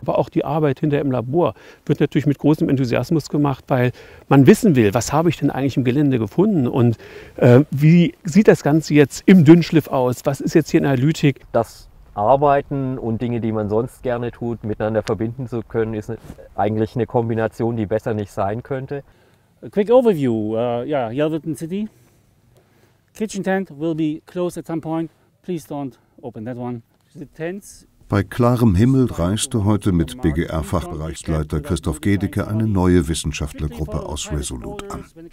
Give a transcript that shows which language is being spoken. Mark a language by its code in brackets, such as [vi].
[de] Aber auch die Arbeit hinter im Labor wird natürlich mit großem Enthusiasmus gemacht, weil man wissen will, was habe ich denn eigentlich im Gelände gefunden und wie sieht das Ganze jetzt im Dünnschliff aus, was ist jetzt hier in der Analytik. Das Arbeiten und Dinge, die man sonst gerne tut, miteinander verbinden zu können, ist eigentlich eine Kombination, die besser nicht sein könnte. [en] A quick overview, Yelverton City. Kitchen tent will be closed at some point. Please don't open that one. The tents. [de] Bei klarem Himmel reiste heute mit BGR-Fachbereichsleiter Christoph Gedicke eine neue Wissenschaftlergruppe aus Resolute an.